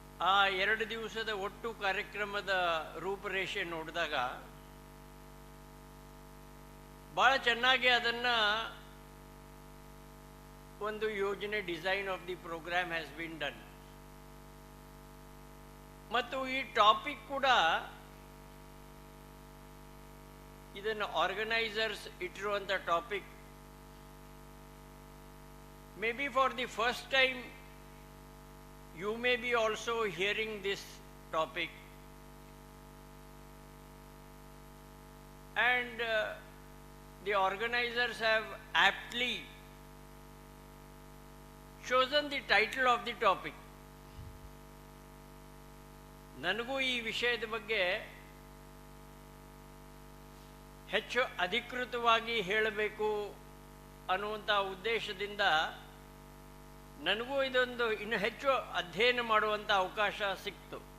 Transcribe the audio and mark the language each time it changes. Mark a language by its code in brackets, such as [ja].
[kn] ಆ 2 ದಿವಸದ ಒಟ್ಟು ಕಾರ್ಯಕ್ರಮದ ರೂಪರೇಷೆ ನೋಡಿದಾಗ ಭಾಳ ಚೆನ್ನಾಗಿ ಅದನ್ನು ಒಂದು ಯೋಜನೆ [en] Design of the program has been done. [kn] ಮತ್ತು ಈ ಟಾಪಿಕ್ ಕೂಡ ಇದನ್ನು organisers ಇಟ್ಟಿರುವಂಥ topic [en] maybe for the first time you may be also hearing this topic, and the organizers have aptly chosen the title of the topic. [kn] ನನಗೂ ಈ ವಿಷಯದ ಬಗ್ಗೆ ಹೆಚ್ಚು ಅಧಿಕೃತವಾಗಿ ಹೇಳಬೇಕು ಅನ್ನುವಂಥ ಉದ್ದೇಶದಿಂದ ನನಗೂ ಇದೊಂದು ಇನ್ನು ಹೆಚ್ಚು ಅಧ್ಯಯನ ಮಾಡುವಂಥ ಅವಕಾಶ ಸಿಕ್ತು.